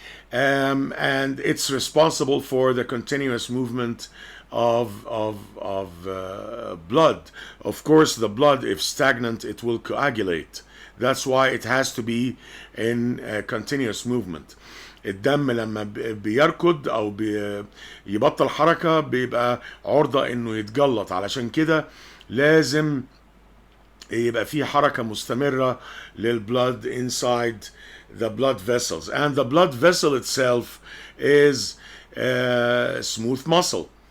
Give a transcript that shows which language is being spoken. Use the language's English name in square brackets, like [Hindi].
[English] And it's responsible for the continuous movement of blood. Of course, the blood, if stagnant, it will coagulate. That's why it has to be in continuous movement. [Arabic] الدم لما بيركض او يبطل حركة بيبقى عرضة انه يتجلط، علشان كده لازم يبقى في حركة مستمرة للبلد [English] inside the blood vessels. And the blood vessel itself is smooth muscle.